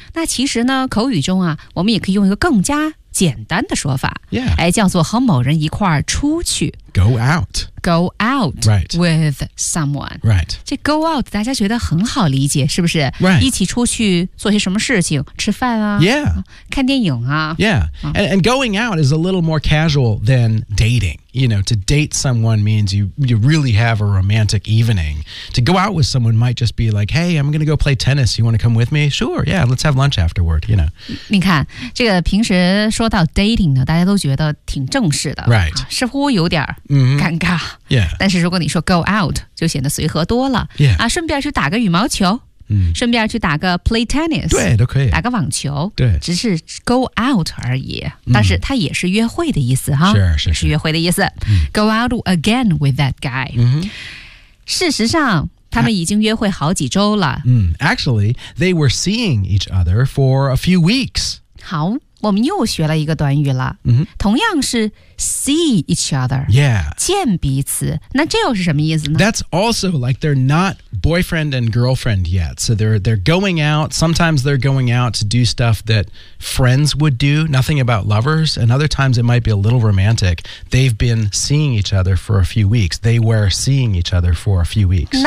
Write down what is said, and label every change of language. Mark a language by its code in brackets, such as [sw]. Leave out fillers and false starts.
[zh] 那其实呢口语中啊我们也可以用一个更加简单的说法、 [en] yeah. [zh] 哎、叫做和某人一块儿出去。 [en] Go out、right. with someone.、 Right. [zh] 这 go out 大家觉得很好理解是不是、 [en] right. [zh] 一起出去做些什么事情吃饭啊、 [en] yeah. [zh] 看电影啊。 [en] Yeah, and going out is a little more casual than dating. You know, to date someone means you really have a romantic evening. To go out with someone might just be like, hey, I'm going to go play tennis. You want to come with me? Sure, yeah, let's have lunch afterward, you know. [zh] 你看这个平时说到 dating 呢大家都觉得挺正式的。 [en] Right.、 [zh] 啊、似乎有点尴尬、 [en] mm-hmm. yeah. [zh] 但是如果你说 go out 就显得随和多了、 [en] yeah. [zh] 啊、顺便去打个羽毛球、 [en] mm-hmm. [zh] 顺便去打个 [en] play tennis [zh] 对都可以打个网球对只是 go out 而已、mm-hmm. 但是它也是约会的意思哈是约会的意思、 [en] mm-hmm. go out again with that guy、 mm-hmm. [zh] 事实上他们已经约会好几周了、 [en] Actually they were seeing each other for a few weeks [zh] 好我们又学了一个短语了、 [en] mm-hmm. [zh] 同样是 see each other、 [en] yeah. [zh] 见彼此那这又是什么意思呢 [en] That's also like they're not boyfriend and girlfriend yet So they're going out Sometimes they're going out to do stuff that friends would do Nothing about lovers And other times it might be a little romantic They've been seeing each other for a few weeks They were seeing each other for a few weeks